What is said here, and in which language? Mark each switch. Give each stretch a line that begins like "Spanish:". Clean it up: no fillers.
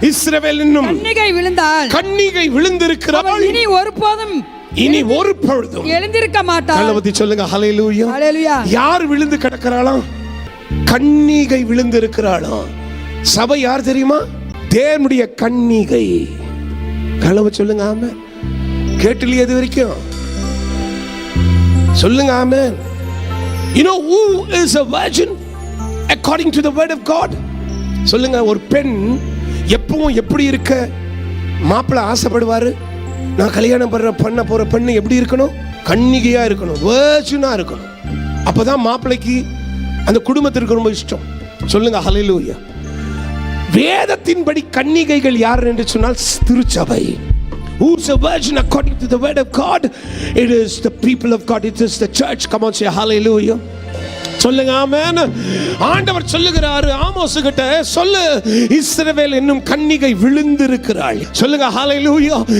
Tamil: இஸ்ரவேல் என்னும் கன்னிகை விழுந்தாள், கன்னிகை விழுந்திருக்கிறாள், இனி ஒரு பொழுதும் எழுந்திருக்க மாட்டாள். கல்லவதி சொல்லுங்க ஹல்லேலூயா. ஹல்லேலூயா. யார் விழுந்து கிடக்கிறாளாம்? கன்னிகை விழுந்திருக்கிறாளாம். சபை யார் தெரியுமா? தேவனுடைய கன்னிகை. கலவ சொல்லுங்க ஆமென். கேட்டலையே இது வரைக்கும்? சொல்லுங்க ஆமென்.
English: You know who is a virgin according to the word of God?
Tamil: சொல்லுங்க. ஒரு பெண் எப்பவும் எப்படி இருக்க மாப்பிள்ளை ஆசைப்படுவாரு? நான் கல்யாணம் பண்ண போற பெண்ணு எப்படி இருக்கணும்? கன்னிகையா இருக்கணும், virgin-ஆ இருக்கணும். அப்பதான் மாப்பிள்ளைக்கு அந்த குடும்பத்திற்கு ரொம்ப இஷ்டம். சொல்லுங்க ஹல்லேலூயா. வேதத்தின்படி கன்னிகைகள் யார் என்று சொன்னால் திருச்சபை.
English: Who's a virgin according to the word of God? It is the people of God. It is the church. Come on, say hallelujah.
Tamil: சொல்லுங்க ஆமென். ஆண்டவர் சொல்லுகிறார் ஆமோஸ் கிட்ட, சொல்லு இஸ்ரவேல் என்னும் கன்னிகை விழுந்திருக்கிறாள். சொல்லுங்க ஹல்லேலூயா.